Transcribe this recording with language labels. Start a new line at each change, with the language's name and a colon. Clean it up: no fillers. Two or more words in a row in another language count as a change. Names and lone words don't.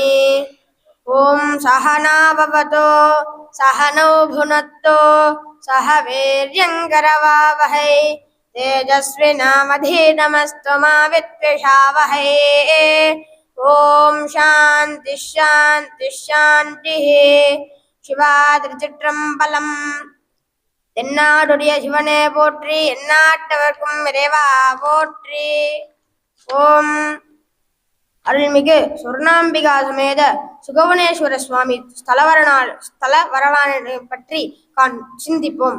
Sanskrit: ॐ सहना भवतु सहनौ भुनक्तु सह वीर्यङ्करवावहै तेजस्विनामधीतमस्तु मा विद्विषावहै। ॐ शान्ति शान्ति शान्तिः।
Tamil: शिवा திருச்சிற்றம்பலம். தென்னாடுடைய சிவனே போற்றி, எந்நாட்டவர்க்கும் இறைவா போற்றி. ஓம் அருள்மிகு சொர்ணாம்பிகா சமேத சுகவனேஸ்வர சுவாமி ஸ்தல வரலாறு பற்றி சிந்திப்போம்.